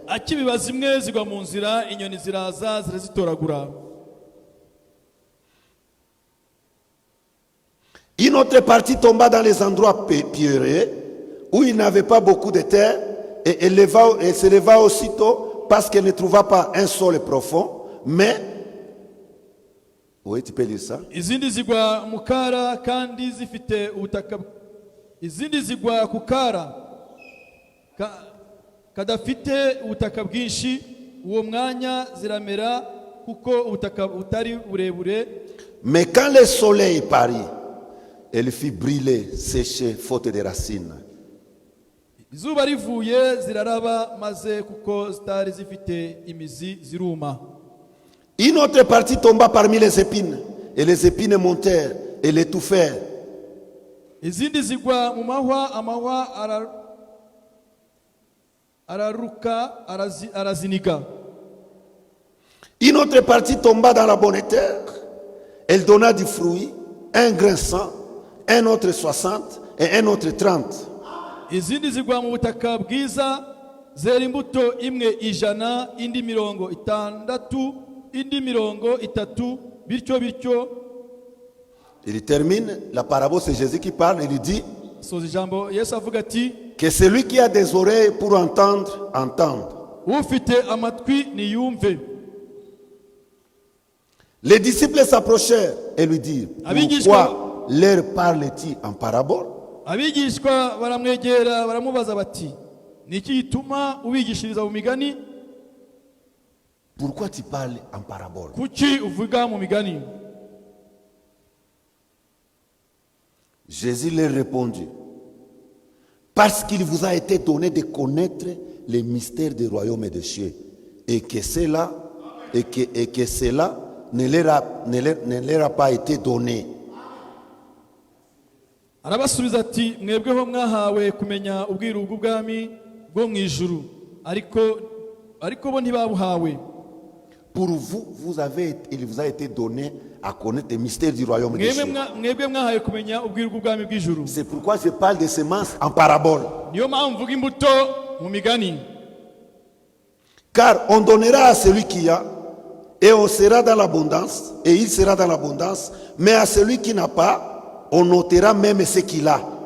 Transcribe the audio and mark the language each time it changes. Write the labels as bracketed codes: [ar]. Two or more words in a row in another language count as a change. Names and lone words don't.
[fr] Une autre partie tomba dans les endroits pierreux où il n'avait pas beaucoup de terre et elle s'éleva aussitôt parce qu'elle ne trouva pas un sol profond. Mais, oui, tu peux lire ça. [rw] Izindi zigwa kukara kadafite ubutaka bwinshi, uwo mwanya ziramera kuko ubutaka butari burebure. [fr] Mais quand le soleil parut, elle fit brûler, sécher, faute de racines. [rw] Izuba rivuye ziraraba maze kuko zitari zifite imizi ziruma. [fr] Une autre partie tomba parmi les épines, et les épines montèrent et l'étouffèrent. [rw] Izindi zigwa mu mahwa, amahwa araruka araziniga. [fr] Une autre partie tomba dans la bonne terre. Elle donna du fruit, un grain 100, un autre 60 et un autre 30. [rw] Izindi zigwa mu butaka bwiza zera imbuto imwe 100, indi 60, indi 30, bityo. [fr] Il termine la parabole, c'est Jésus qui parle, il dit que celui qui a des oreilles pour entendre, entende. Les disciples s'approchèrent et lui dirent, pourquoi leur parle-t-il en parabole? [rw] Abigishwa baramwegera baramubaza bati, niki gituma ubigishiriza mu migani? [fr] Pourquoi tu parles en parabole? [rw] Kuki uvuga mu migani? [fr] Jésus leur répondit, parce qu'il vous a été donné de connaître les mystères du royaume des cieux, et que cela ne leur a pas été donné. [rw] Arabasubiza ati, mwebweho mwahawe kumenya ubwiru bw'ubwami bwo mu ijuru, ariko bo ntibabuhawe. [fr] Pour vous, il vous a été donné à connaître les mystères du royaume des cieux. C'est pourquoi je parle de semences en parabole. Car on donnera à celui qui a, et on sera dans l'abondance, et il sera dans l'abondance, mais à celui qui n'a pas, on notera même ce qu'il a.